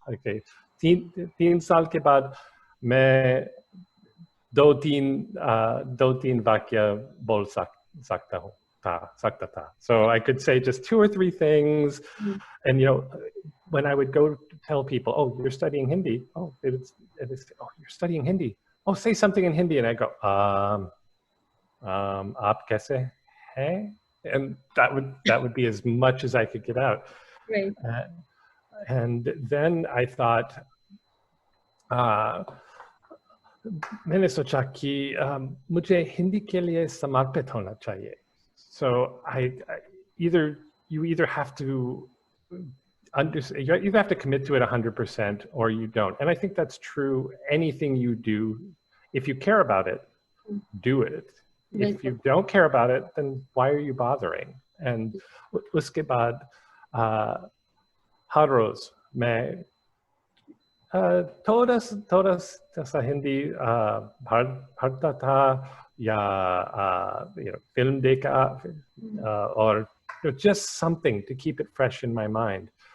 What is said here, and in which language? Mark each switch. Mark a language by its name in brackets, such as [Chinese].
[Hindi] Okay, तीन साल के बाद मैं दो तीन वाक्य बोल सकता था. [English] So I could say just 2 or 3 things. And when I would go to tell people, oh, you're studying Hindi. Oh, oh, you're studying Hindi. Oh, say something in Hindi. And I go, [Hindi] aap kaise hai? [English] And that would be as much as I could get out. Right. And then I thought, [Hindi] मैंने सोचा कि मुझे हिंदी के लिए समर्पित होना चाहिए. [English] So you either have to you either have to commit to it 100% or you don't. And I think that's true. Anything you do, if you care about it, do it. If you don't care about it, then why are you bothering? And [Hindi] uske baad har roz main थोड़ा सा हिंदी पढ़ता था या film देखा [English] or just something to keep it fresh in my mind.